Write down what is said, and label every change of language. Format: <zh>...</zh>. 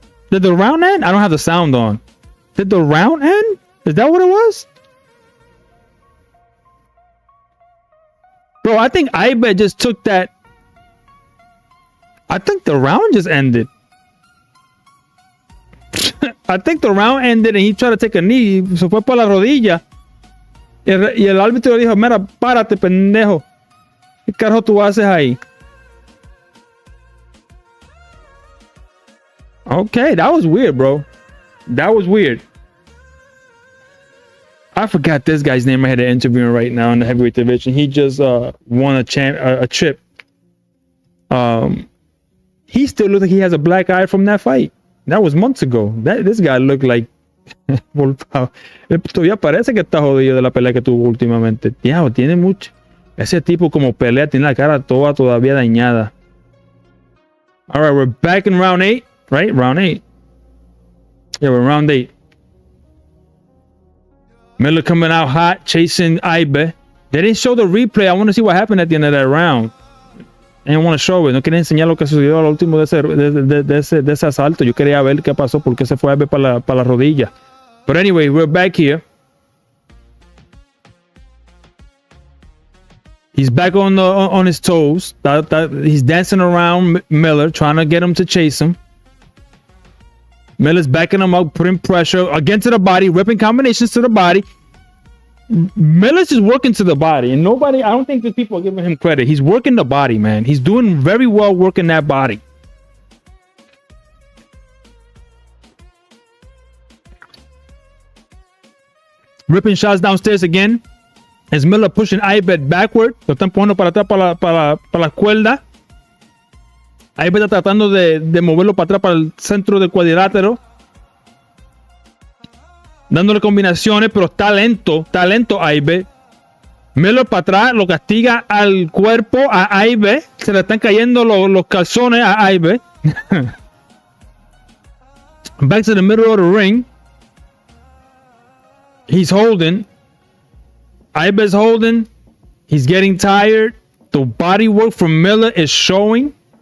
<en>Did the round end? I don't have the sound on. Did the round end? Is that what it was? Bro, I think Ibe just took that. I think the round just ended. I think the round ended and he tried to take a knee.</en> <es>Se fue por la rodilla. Y el árbitro le dijo, mira, párate, pendejo. ¿Qué carajo tú haces ahí?</es> <en>Okay, that was weird, bro. That was weird. I forgot this guy's name. I had an interview right now in the heavyweight division. He just won a chip. He still looks like he has a black eye from that fight. That was months ago. This guy looked like</en> <es>todavía parece que está jodido de la pelea que tuvo últimamente. Tío, tiene mucho. Ese tipo como pelea tiene la cara toda todavía dañada.</es> <en>All right, we're back in round 8, right? Round 8. Yeah, we're round 8. Miller coming out hot, chasing Ibe. They didn't show the replay. I want to see what happened at the end of that round. I didn't want to show it.</en> <es>No quería enseñar lo que sucedió al último de ese asalto. Yo quería ver qué pasó, porque se fue Ibe para la rodilla.</es> <en>But anyway, we're back here. He's back on his toes. He's dancing around Miller, trying to get him to chase him. Miller's backing him up, putting pressure again to the body, ripping combinations to the body. Miller's just working to the body, and I don't think the people are giving him credit. He's working the body, man. He's doing very well working that body. Ripping shots downstairs again. As Miller pushing Ibe backward.</en> <es>Lo están poniendo para atrás para la cuerda. Ibe está tratando de moverlo para atrás para el centro del cuadrilátero. Dándole combinaciones, pero está lento Ibe. Miller para atrás, lo castiga al cuerpo a Ibe. Se le están cayendo los calzones a Ibe.</es> <en>Back to the middle of the ring. He's holding. Ibe's holding. He's getting tired. The body work from Miller is showing.</en>